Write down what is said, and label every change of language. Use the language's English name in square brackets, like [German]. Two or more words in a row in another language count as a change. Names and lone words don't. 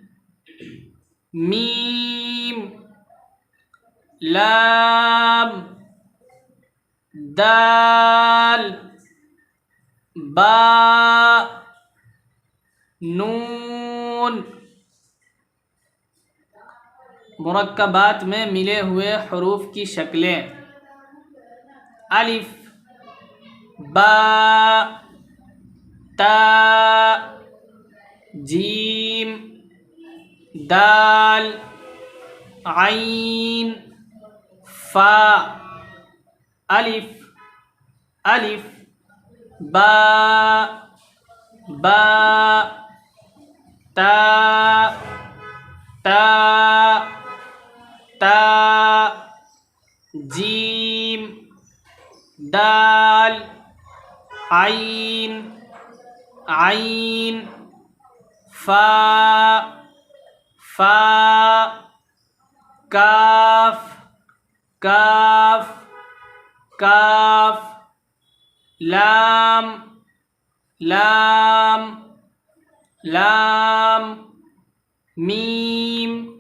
[Urdu] میم، لام، دال، با، نون۔ مرکبات میں ملے ہوئے حروف کی شکلیں: الف، با، تا، جیم، دال، عین، فا۔ الف، الف، با، با، تا، تا، تا، جیم دال عین عین فا فا کاف کاف کاف لام لام لام میم